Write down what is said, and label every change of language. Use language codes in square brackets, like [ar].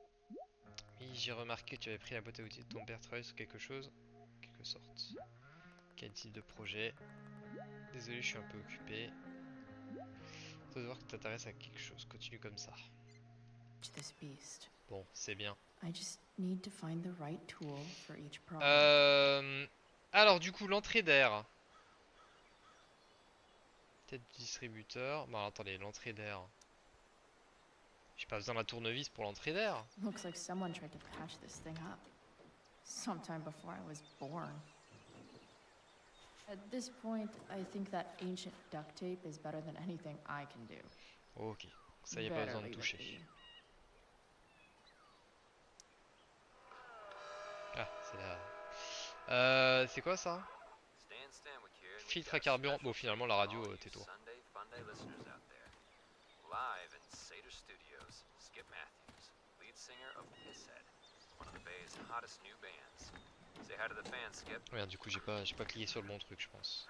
[fr] Oui, j'ai remarqué que tu avais pris la boîte à outils de ton père, travaille sur quelque chose. En quelque sorte. Quel type de projet? Désolé, je suis un peu occupé. Faut voir que tu t'intéresses à quelque chose. Continue comme ça. [en] This beast. [fr] Bon, c'est bien. [en] I just need to find the right tool for each problem. [fr] Alors du coup, l'entrée d'air. Tête du distributeur. Bon, attendez, l'entrée d'air. J'ai pas besoin de la tournevis pour l'entrée d'air. [en] Looks like someone tried to patch this thing up. Sometime before I was born. At this point, I think that ancient duct tape is better than anything I can do. [fr] Ok, ça y a pas besoin de toucher. Ah, c'est là. C'est quoi ça? Filtre à carburant. Bon, finalement, la radio, tais-toi. [en] Live in Seder Studios, Skip Matthews, lead singer of Pisshead, one of the Bay's hottest new bands. Say hi to the fans, Skip. [fr] Merde, du coup, j'ai pas cliqué sur le bon truc, je pense.